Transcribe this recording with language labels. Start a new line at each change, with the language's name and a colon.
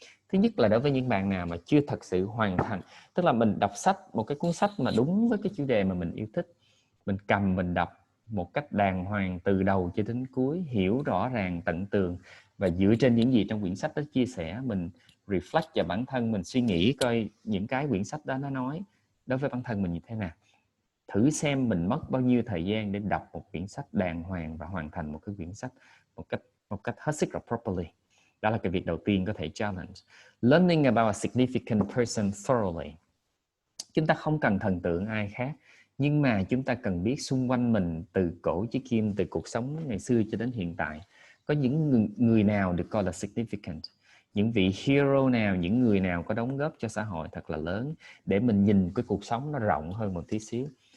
Vietnamese: Thứ nhất là đối với những bạn nào mà chưa thật sự hoàn thành, tức là mình đọc sách, một cái cuốn sách mà đúng với cái chủ đề mà mình yêu thích, mình cầm mình đọc một cách đàng hoàng từ đầu cho đến cuối, hiểu rõ ràng tận tường, và dựa trên những gì trong quyển sách đó chia sẻ, mình reflect vào bản thân mình, suy nghĩ coi những cái quyển sách đó nó nói đối với bản thân mình như thế nào. Thử xem mình mất bao nhiêu thời gian để đọc một quyển sách đàng hoàng và hoàn thành một cái quyển sách một cách hết sức là properly. Đó là cái việc đầu tiên có thể challenge.
English: Learning about a significant person thoroughly.
Vietnamese: Chúng ta không cần thần tượng ai khác, nhưng mà chúng ta cần biết xung quanh mình từ cổ chí kim, từ cuộc sống ngày xưa cho đến hiện tại, có những người nào được coi là significant, những vị hero nào, những người nào có đóng góp cho xã hội thật là lớn, để mình nhìn cái cuộc sống nó rộng hơn một tí xíu.